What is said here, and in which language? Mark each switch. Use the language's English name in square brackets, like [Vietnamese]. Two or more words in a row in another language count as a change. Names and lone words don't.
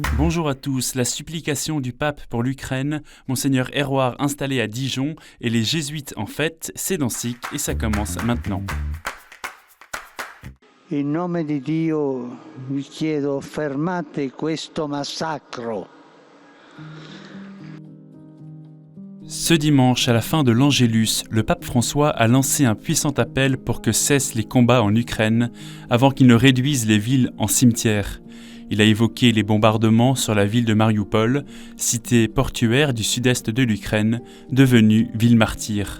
[French] Bonjour à tous. La supplication du pape pour l'Ukraine, Monseigneur Hérouard installé à Dijon et les jésuites en fête, c'est dans SIC et ça commence maintenant. [Italian] In nome di Dio vi chiedo fermate questo massacro. [French] Ce dimanche, à la fin de l'Angélus, le pape François a lancé un puissant appel pour que cessent les combats en Ukraine avant qu'ils ne réduisent les villes en cimetières. Il a évoqué les bombardements sur la ville de Mariupol, cité portuaire du sud-est de l'Ukraine, devenue ville martyre.